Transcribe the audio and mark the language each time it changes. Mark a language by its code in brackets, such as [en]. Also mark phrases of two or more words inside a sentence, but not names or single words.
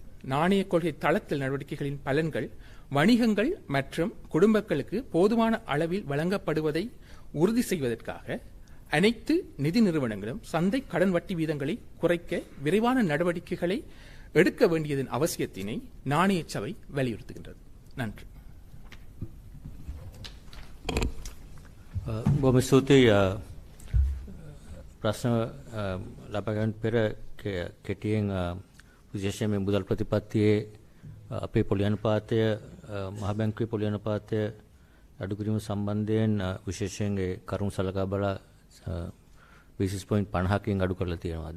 [ta] நாணய கொள்கை தளர்த்தல் நடவடிக்கைகளின் பலன்கள் வணிகங்கள் மற்றும் குடும்பங்களுக்கு போதுமான அளவில் வழங்கப்படுவதை உறுதி செய்வதற்காக அனைத்து நிதி நிறுவனங்களும் சந்தை கடன் வட்டி வீதங்களை குறைக்க விரைவான நடவடிக்கைகளை எடுக்க வேண்டியதன் அவசியத்தினை நாணய சபை வலியுறுத்துகின்றது. நன்றி. [si] බොහොම ස්තුතියි ප්‍රශ්න ලබා ගන්න පෙර කෙටියෙන් විශේෂයෙන් මේ මුදල් ප්‍රතිපත්තියේ අපේ පොලි අනුපාතය මහ බැංකුවේ පොලි අනුපාතය අඩු කිරීම සම්බන්ධයෙන් විශේෂයෙන් ඒ කරුණු සලකා බලා [en] basis point [si] 50කින් අඩු කරලා තියෙනවාද?